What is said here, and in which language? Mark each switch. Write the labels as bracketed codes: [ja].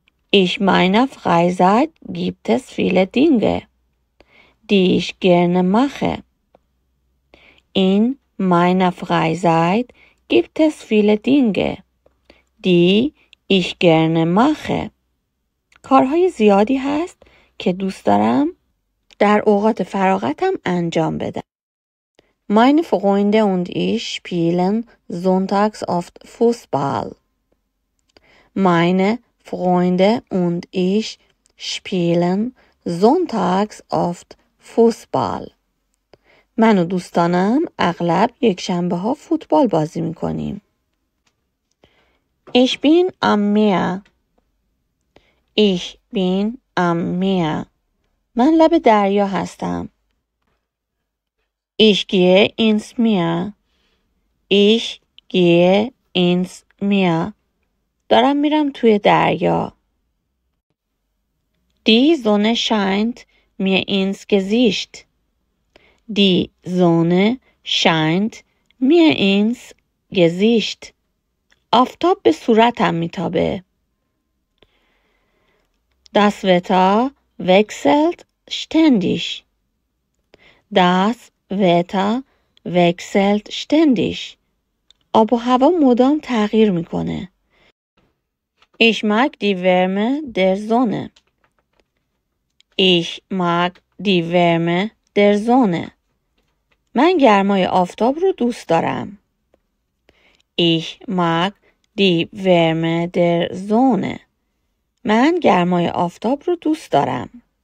[de] In meiner Freizeit gibt es viele Dinge, die ich gerne mache. In meiner Freizeit gibt es viele Dinge, die ich gerne mache. [fa] کارهای زیادی هست که دوست دارم در اوقات فراغتم انجام بدم. [de] Meine Freunde und ich spielen sonntags oft Fußball. Meine Freunde und ich spielen sonntags oft Fußball. [fa] من و دوستانم اغلب یک شنبه ها فوتبال بازی میکنیم. [de] Ich bin am Meer. Ich bin am Meer. [fa] من لب دریا هستم. [de] Ich gehe ins Meer. Ich gehe ins Meer. [fa] دارم میرم توی دریا. [de] Die Sonne scheint mir ins Gesicht. Die Sonne scheint mir ins Gesicht. [fa] آفتاب به صورتم میتابه. [de] Das Wetter wechselt ständig. Das Wetter wechselt ständig. [fa] آب و هوا مدام تغییر میکنه. [de] Ich mag die Wärme der Sonne. Ich mag die Wärme der Sonne. [fa] من گرمای آفتاب رو دوست دارم. [de] Ich mag die Wärme der Sonne. [fa] من گرمای آفتاب رو دوست دارم.